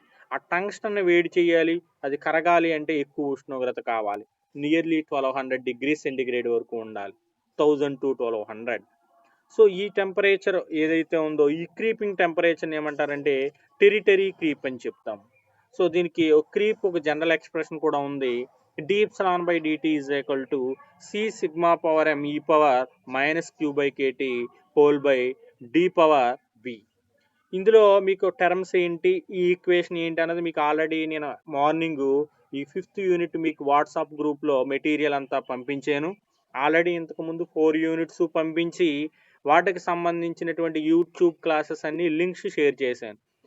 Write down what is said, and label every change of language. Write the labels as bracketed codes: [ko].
[te] ఆ టంగ్స్టన్ వేడి చేయాలి, అది కరగాలి అంటే ఎక్కువ ఉష్ణోగ్రత కావాలి. నియర్లీ 1200 డిగ్రీ సెంటిగ్రేడ్ వరకు ఉండాలి, 1000 to 1200. సో ఈ టెంపరేచర్ ఏదైతే ఉందో ఈ క్రీపింగ్ టెంపరేచర్ ఏమంటారంటే టెరిటరీ క్రీప్ అని చెప్తాం. సో దీనికి ఒక క్రీప్ ఒక జనరల్ ఎక్స్ప్రెషన్ కూడా ఉంది, [en] d epsilon by dt is equal to c sigma power m e power minus q by kt whole by d power v. [te] ఇందులో మీకు టర్మ్స్ ఏంటి, ఈ ఈక్వేషన్ ఏంటి అన్నది మీకు ఆల్రెడీ నేను మార్నింగ్ ఈ 5th యూనిట్ మీకు వాట్సాప్ గ్రూప్లో మెటీరియల్ అంతా పంపించాను. ఆల్రెడీ ఇంతకుముందు 4 యూనిట్స్ పంపించి వాటికి సంబంధించినటువంటి యూట్యూబ్ క్లాసెస్ అన్ని లింక్స్ షేర్ చేశాను.